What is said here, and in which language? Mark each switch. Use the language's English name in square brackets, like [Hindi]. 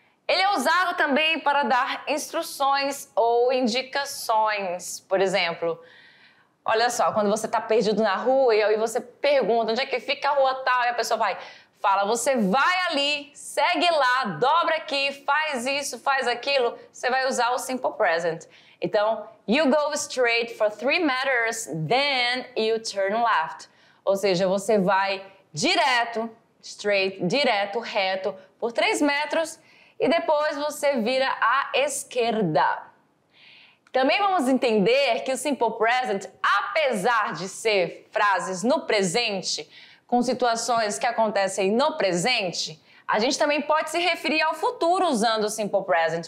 [Portuguese] Ele é usado também para dar instruções ou indicações. Por exemplo, olha só, quando você está perdido na rua e aí você pergunta onde é que fica a rua tal, e a pessoa fala, você vai ali, segue lá, dobra aqui, faz isso, faz aquilo, você vai usar o simple present. Então, [English] you go straight for 3 meters, then you turn left. [Portuguese] Ou seja, você vai direto, straight, direto, reto, por 3 metros e depois você vira à esquerda. Também vamos entender que o simple present, apesar de ser frases no presente, com situações que acontecem no presente, a gente também pode se referir ao futuro usando o simple present.